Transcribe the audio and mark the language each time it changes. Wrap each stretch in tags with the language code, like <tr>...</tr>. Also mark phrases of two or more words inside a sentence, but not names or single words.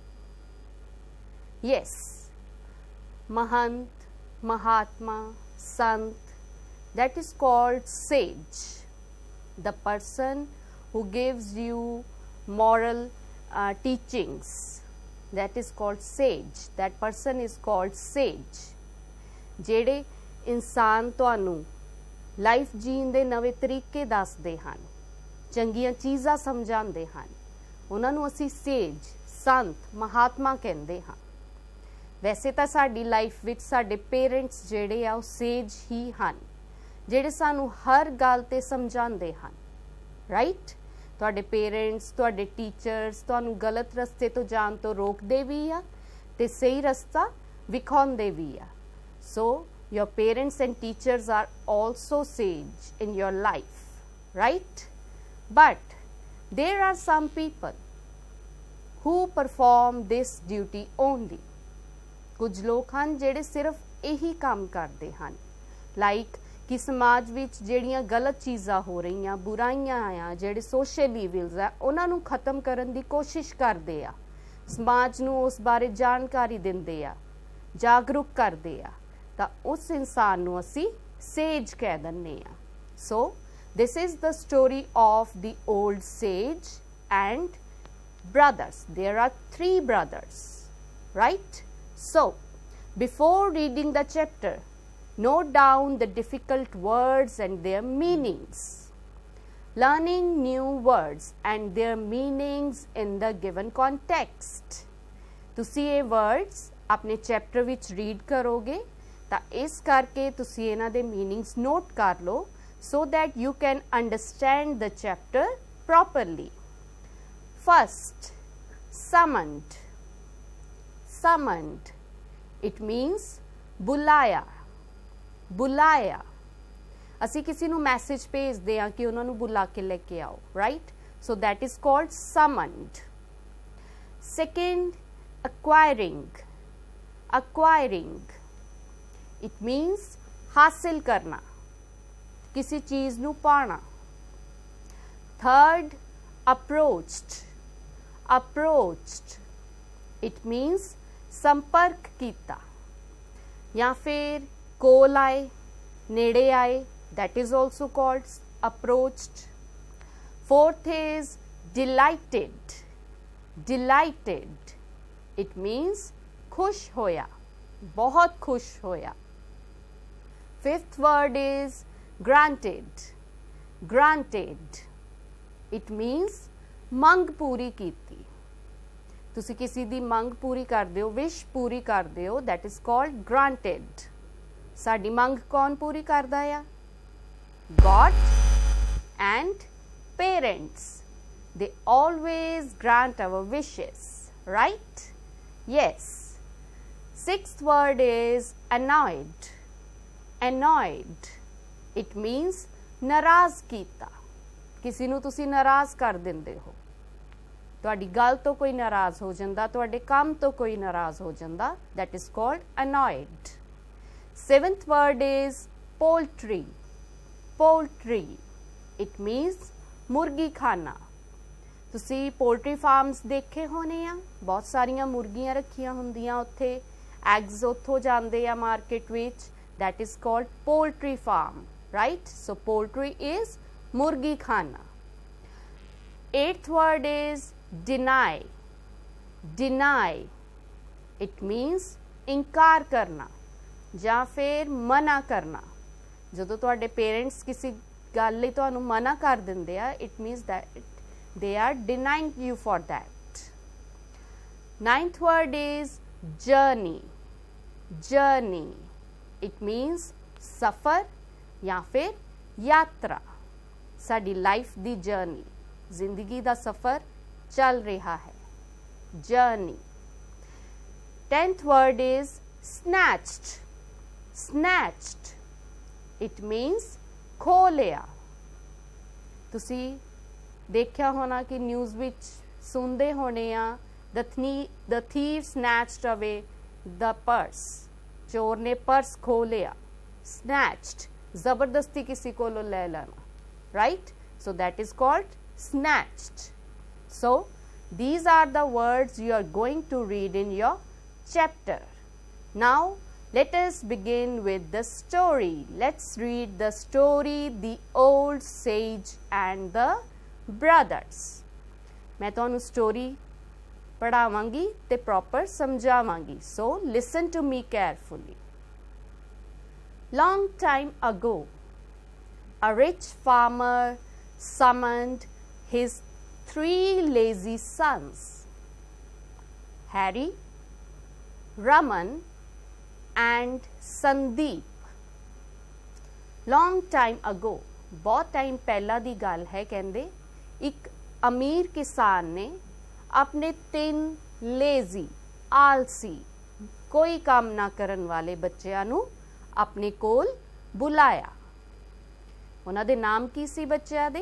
<en>Yes, Mahant, Mahatma, Sant, that is called sage. The person who gives you moral teachings, that is called sage. That person is called sage.</en> <pa>ਜਿਹੜੇ ਇਨਸਾਨ ਤੁਹਾਨੂੰ ਲਾਈਫ ਜੀਣ ਦੇ ਨਵੇਂ ਤਰੀਕੇ ਦੱਸਦੇ ਹਨ, ਚੰਗੀਆਂ ਚੀਜ਼ਾਂ ਸਮਝਾਉਂਦੇ ਹਨ, ਉਹਨਾਂ ਨੂੰ ਅਸੀਂ ਸੇਜ, ਸੰਤ, ਮਹਾਤਮਾ ਕਹਿੰਦੇ ਹਾਂ। ਵੈਸੇ ਤਾਂ ਸਾਡੀ ਲਾਈਫ ਵਿੱਚ ਸਾਡੇ ਪੇਰੈਂਟਸ ਜਿਹੜੇ ਆ ਉਹ ਸੇਜ ਹੀ ਹਨ, ਜਿਹੜੇ ਸਾਨੂੰ ਹਰ ਗੱਲ 'ਤੇ ਸਮਝਾਉਂਦੇ ਹਨ, ਰਾਈਟ। ਤੁਹਾਡੇ ਪੇਰੈਂਟਸ, ਤੁਹਾਡੇ ਟੀਚਰਸ ਤੁਹਾਨੂੰ ਗਲਤ ਰਸਤੇ ਤੋਂ ਜਾਣ ਤੋਂ ਰੋਕਦੇ ਵੀ ਆ ਅਤੇ ਸਹੀ ਰਸਤਾ ਵਿਖਾਉਂਦੇ ਵੀ ਆ।</pa> <en>ਸੋ your parents and teachers are also sage in your life, right? But there are some people who perform this duty only.</en> <pa>ਕੁਝ ਲੋਕ ਹਨ ਜਿਹੜੇ ਸਿਰਫ ਇਹੀ ਕੰਮ ਕਰਦੇ ਹਨ, ਲਾਈਕ ਕਿ ਸਮਾਜ ਵਿੱਚ ਜਿਹੜੀਆਂ ਗਲਤ ਚੀਜ਼ਾਂ ਹੋ ਰਹੀਆਂ, ਬੁਰਾਈਆਂ ਆ, ਜਿਹੜੇ</pa> <en>social evils</en> <pa>ਆ, ਉਹਨਾਂ ਨੂੰ ਖਤਮ ਕਰਨ ਦੀ ਕੋਸ਼ਿਸ਼ ਕਰਦੇ ਆ, ਸਮਾਜ ਨੂੰ ਉਸ ਬਾਰੇ ਜਾਣਕਾਰੀ ਦਿੰਦੇ ਆ, ਜਾਗਰੂਕ ਕਰਦੇ ਆ, ਤਾਂ ਉਸ ਇਨਸਾਨ ਨੂੰ ਅਸੀਂ ਸੇਜ ਕਹਿ ਦਿੰਦੇ ਆ।</pa> <en>ਸੋ this is the story of the old sage and brothers. There are 3 brothers, right? So before reading the chapter, note down the difficult words and their meanings. Learning new words and their meanings in the given context.</en> <pa>ਤੁਸੀਂ ਇਹ words ਆਪਣੇ chapter ਵਿੱਚ read ਕਰੋਗੇ ਤਾਂ ਇਸ ਕਰਕੇ ਤੁਸੀਂ ਇਹਨਾਂ ਦੇ</pa> <en>meanings note</en> <pa>ਕਰ ਲਓ,</pa> <en>so that you can understand the chapter properly. First, summoned. Summoned. It means ਬੁਲਾਇਆ।</en> <pa>ਬੁਲਾਇਆ, ਅਸੀਂ ਕਿਸੇ ਨੂੰ ਮੈਸੇਜ ਭੇਜਦੇ ਹਾਂ ਕਿ ਉਹਨਾਂ ਨੂੰ ਬੁਲਾ ਕੇ ਲੈ ਕੇ ਆਓ, ਰਾਈਟ?</pa> <en>ਸੋ that is called summoned. Second, acquiring. Acquiring. It means</en> <pa>ਹਾਸਿਲ ਕਰਨਾ, ਕਿਸੇ ਚੀਜ਼ ਨੂੰ ਪਾਣਾ।</pa> <en>Third, approached. Approached. It means</en> <pa>ਸੰਪਰਕ ਕੀਤਾ ਜਾਂ ਫਿਰ ਕੋਲ ਆਏ, ਨੇੜੇ ਆਏ,</pa> <en>that is also called approached. Fourth is delighted. Delighted. It means</en> <pa>ਖੁਸ਼ ਹੋਇਆ, ਬਹੁਤ ਖੁਸ਼ ਹੋਇਆ।</pa> <en>Fifth word is granted. Granted. It means</en> <pa>ਮੰਗ ਪੂਰੀ ਕੀਤੀ। ਤੁਸੀਂ ਕਿਸੇ ਦੀ ਮੰਗ ਪੂਰੀ ਕਰਦੇ ਹੋ, ਵਿਸ਼ ਪੂਰੀ ਕਰਦੇ ਹੋ,</pa> <en>that is called granted.</en> <pa>ਸਾਡੀ ਮੰਗ ਕੌਣ ਪੂਰੀ ਕਰਦਾ ਆ?</pa> <en>God and parents. They always grant our wishes, right? Yes. Sixth word is annoyed. Annoyed. It means</en> <pa>ਨਾਰਾਜ਼ ਕੀਤਾ, ਕਿਸੇ ਨੂੰ ਤੁਸੀਂ ਨਾਰਾਜ਼ ਕਰ ਦਿੰਦੇ ਹੋ, ਤੁਹਾਡੀ ਗੱਲ ਤੋਂ ਕੋਈ ਨਾਰਾਜ਼ ਹੋ ਜਾਂਦਾ, ਤੁਹਾਡੇ ਕੰਮ ਤੋਂ ਕੋਈ ਨਾਰਾਜ਼ ਹੋ ਜਾਂਦਾ,</pa> <en>that is called annoyed. Seventh word is poultry. Poultry. It means</en> <pa>ਮੁਰਗੀ ਖਾਨਾ। ਤੁਸੀਂ</pa> <en>poultry farms</en> <pa>ਦੇਖੇ ਹੋਣੇ ਆ, ਬਹੁਤ ਸਾਰੀਆਂ ਮੁਰਗੀਆਂ ਰੱਖੀਆਂ ਹੁੰਦੀਆਂ ਉੱਥੇ, ਐਗਸ ਉੱਥੋਂ ਜਾਂਦੇ ਆ ਮਾਰਕੀਟ ਵਿੱਚ,</pa> <en>that is called poultry farm, right? So poultry is</en> <pa>ਮੁਰਗੀ ਖਾਨਾ.</pa> <en>Eighth word is deny. Deny. It means</en> <pa>ਇਨਕਾਰ ਕਰਨਾ ਜਾਂ ਫਿਰ ਮਨਾ ਕਰਨਾ। ਜਦੋਂ ਤੁਹਾਡੇ ਪੇਰੈਂਟਸ ਕਿਸੇ ਗੱਲ ਲਈ ਤੁਹਾਨੂੰ ਮਨਾ ਕਰ ਦਿੰਦੇ ਆ,</pa> <en>it means that they are denying you for that. Ninth word is journey. journey. It means</en> <hi>सफ़र या फिर यात्रा.</hi> <pa>ਸਾਡੀ ਲਾਈਫ ਦੀ ਜਰਨੀ, ਜ਼ਿੰਦਗੀ ਦਾ ਸਫ਼ਰ ਚੱਲ ਰਿਹਾ ਹੈ.</pa> <en>Journey. 10th word is snatched. Snatched. It means</en> <pa>ਖੋ ਲਿਆ. ਤੁਸੀਂ ਦੇਖਿਆ ਹੋਣਾ ਕਿ ਨਿਊਜ਼ ਵਿੱਚ ਸੁਣਦੇ ਹੋਣੇ ਆ</pa> <en>the thief snatched away the purse.</en> <hi>चोर ने पर्स खो लिया. Snatched, ज़बरदस्ती किसी को ले लेना.</hi> <en>Right? So that is called snatched. So these are the words you are going to read in your chapter. Now let us begin with the story. Let's read the story, The Old Sage and the Brothers.</en> <pa>ਮੈਂ ਤੁਹਾਨੂੰ ਸਟੋਰੀ ਪੜ੍ਹਾਵਾਂਗੀ ਤੇ ਪ੍ਰਾਪਰ ਸਮਝਾਵਾਂਗੀ.</pa> <en>So listen to me carefully. Long time ago, a rich farmer summoned his 3 lazy sons, Harry, Raman and Sandeep. Long time ago,</en> <pa>ਬਹੁਤ ਟਾਈਮ ਪਹਿਲਾ ਦੀ ਗੱਲ ਹੈ. ਕਹਿੰਦੇ ਇੱਕ ਅਮੀਰ ਕਿਸਾਨ ਨੇ ਆਪਣੇ 3 ਲੇਜ਼ੀ ਆਲਸੀ ਕੋਈ ਕੰਮ ਨਾ ਕਰਨ ਵਾਲੇ ਬੱਚਿਆਂ ਨੂੰ ਆਪਣੇ ਕੋਲ ਬੁਲਾਇਆ. ਉਹਨਾਂ ਦੇ ਨਾਮ ਕੀ ਸੀ ਬੱਚਿਆਂ ਦੇ?</pa>